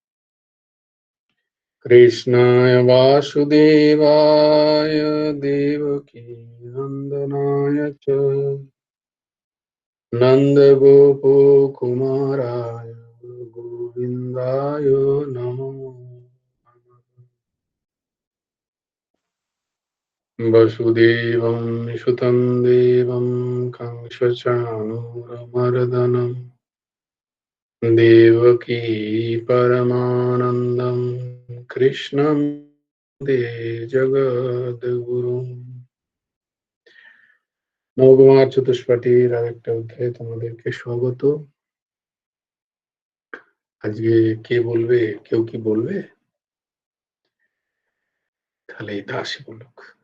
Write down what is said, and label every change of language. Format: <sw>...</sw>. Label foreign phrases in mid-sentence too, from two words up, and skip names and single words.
<sa>कृष्णाय वासुदेवाय देवकीनन्दनाय च नन्दगोपकुमाराय गोविन्दाय नमो नमः। वसुदेवं सुतं देवं कंसचाणूरमर्दनम् देवकी परमानन्दं कृष्णं दे জগদ্গুরুম।</sa> <bn>নবকুমার চতুষ্পাঠীর আরেকটা অধ্যায়ে তোমাদেরকে স্বাগত। আজকে কে বলবে? কেউ কি বলবে? তাহলে দাসী বলুক।</bn>